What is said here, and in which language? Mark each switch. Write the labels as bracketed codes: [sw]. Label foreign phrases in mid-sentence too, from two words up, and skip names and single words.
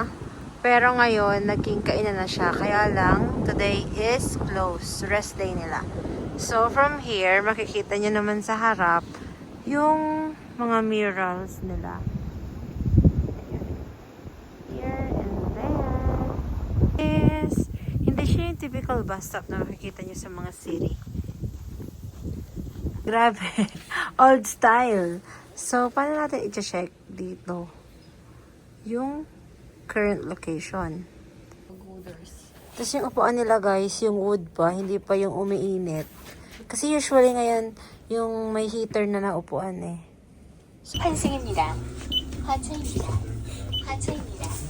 [tl] Pero ngayon, naging kainan na siya. Kaya lang, [en] today is closed. Rest day nila. So, from here, [tl] makikita nyo naman sa harap yung mga murals nila. [en] Here and there. [tl] Hindi siya yung [en] typical bus stop [tl] na makikita nyo sa mga city. [en] Grabe. Old style. [tl] So, paano natin i-check dito yung [en] current location? [tl] Tapos yung upuan nila guys, yung wood pa, hindi pa yung umiinit. Kasi usually ngayon, yung may heater na naupuan eh. [ko] 환승입니다. 하차입니다. 하차입니다.